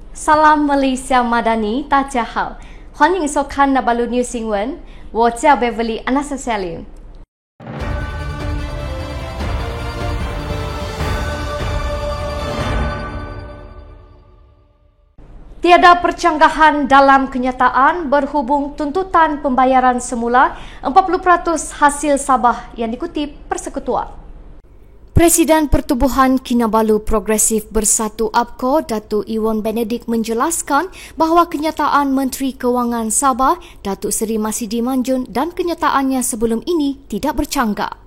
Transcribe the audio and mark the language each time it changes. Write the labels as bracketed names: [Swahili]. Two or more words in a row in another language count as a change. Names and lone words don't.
[Malay] Salam Malaysia Madani, [Chinese] 大家好，欢迎收看 Nabalu News 新闻，我叫 Beverly Anastasia。 [Malay] Tiada percanggahan dalam kenyataan berhubung tuntutan pembayaran semula 40% hasil Sabah yang dikutip Persekutuan. Presiden Pertubuhan Kinabalu Progresif Bersatu APCO, Datuk Iwan Benedict menjelaskan bahawa kenyataan Menteri Kewangan Sabah, Datuk Seri Masidi Manjun dan kenyataannya sebelum ini tidak bercanggah.